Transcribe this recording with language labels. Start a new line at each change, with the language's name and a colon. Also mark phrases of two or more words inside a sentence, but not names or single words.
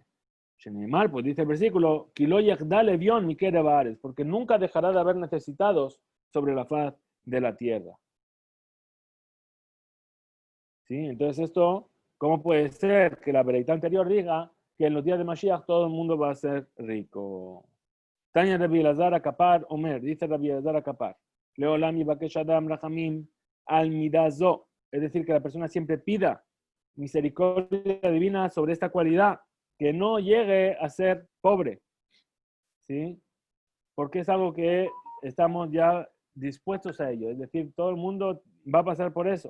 Spanish: Sheneemar, pues dice el versículo, porque nunca dejará de haber necesitados sobre la faz de la tierra. ¿Sí? Entonces esto, ¿cómo puede ser que la veredad anterior diga que en los días de Mashiach todo el mundo va a ser rico?
Hebrew: תניא רבי אלעזר הקפר אומר,
Spanish: dice Rabbi Elazar Akapar,
Hebrew: לעולם יבקש אדם רחמים על מדה זו,
Spanish: es decir, que la persona siempre pida misericordia divina sobre esta cualidad, que no llegue a ser pobre, ¿sí? Porque es algo que estamos ya dispuestos a ello, es decir, todo el mundo va a pasar por eso.